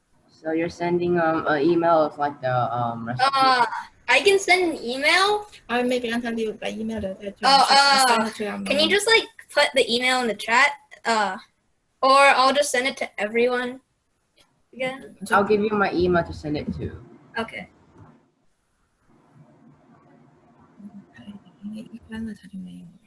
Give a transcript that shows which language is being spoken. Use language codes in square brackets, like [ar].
[en] So you're sending an email of like the recipe? I can send an email. [zh] Maybe 让他留把 email 留在这。 [en] Can you just like put the email in the chat? Or I'll just send it to everyone again. I'll give you my email to send it to. Okay. [zh] 因为一关了他就没有。